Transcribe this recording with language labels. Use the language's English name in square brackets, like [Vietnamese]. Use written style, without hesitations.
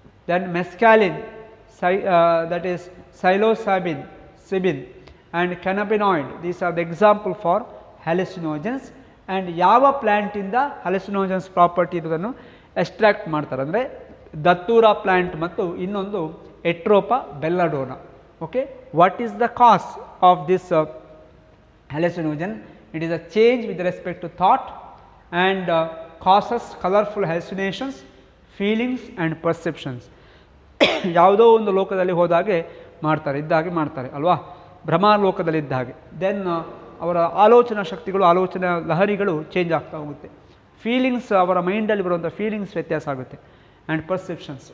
[English] Then mescaline, that is psilocybin and cannabinoid, these are the example for hallucinogens. [Kannada] And ಯಾವ ಪ್ಲ್ಯಾಂಟಿಂದ ಹ್ಯಾಲುಸಿನೋಜನ್ಸ್ property ಇರೋದನ್ನು extract ಮಾಡ್ತಾರೆ ಅಂದರೆ ದತ್ತೂರಾ plant ಮತ್ತು ಇನ್ನೊಂದು ಎಟ್ರೋಪಾ ಬೆಲ್ಲಡೋನಾ. [English] Okay, what is the cause of this hallucinogen? It is a change with respect to thought and causes colorful hallucinations, feelings and perceptions. [Kannada] ಯಾವುದೋ ಒಂದು ಲೋಕದಲ್ಲಿ ಹೋದಾಗೆ ಮಾಡ್ತಾರೆ, ಇದ್ದಾಗೆ ಮಾಡ್ತಾರೆ ಅಲ್ವಾ, ಭ್ರಮಾ ಲೋಕದಲ್ಲಿ ಇದ್ದ ಹಾಗೆ. ದೆನ್ ಅವರ ಆಲೋಚನಾ ಶಕ್ತಿಗಳು, ಆಲೋಚನಾ ಲಹರಿಗಳು ಚೇಂಜ್ ಆಗ್ತಾ ಹೋಗುತ್ತೆ. ಫೀಲಿಂಗ್ಸ್, ಅವರ ಮೈಂಡಲ್ಲಿ ಬರುವಂಥ ಫೀಲಿಂಗ್ಸ್ ವ್ಯತ್ಯಾಸ ಆಗುತ್ತೆ. And perceptions.